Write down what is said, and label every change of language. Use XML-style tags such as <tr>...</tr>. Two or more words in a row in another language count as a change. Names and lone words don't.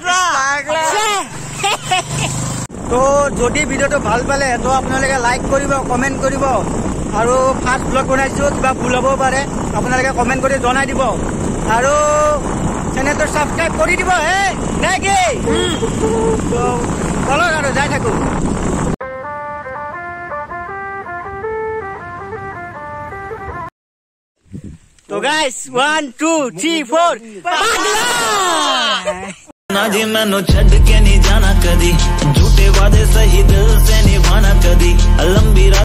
<as>তো যদি ভিডিঅ'টো ভাল পালে তো আপোনালোকে লাইক কৰিব, কমেণ্ট কৰিব। আৰু</as> <en>first blog</en> <as>বনাইছোঁ, কিবা ভুল হ'ব পাৰে, আপোনালোকে কমেণ্ট কৰি জনাই দিব। আৰু চেনেলটো ছাবস্ক্ৰাইব কৰি দিব হে নে কি? তো বলক আৰু যাই থাকোঁ।</as> <hi>तो गाइस 1 2 3 4</hi> <pa>ਨਾ ਜੀ ਮੈਨੂੰ ਛੱਡ ਕੇ ਨਹੀਂ ਜਾਣਾ ਕਦੀ, ਝੂਠੇ ਵਾਅਦੇ ਸਹੀ ਦਿਲ ਸੇ ਨਿਭਾਣਾ ਕਦੀ, ਲੰਬੀ</pa>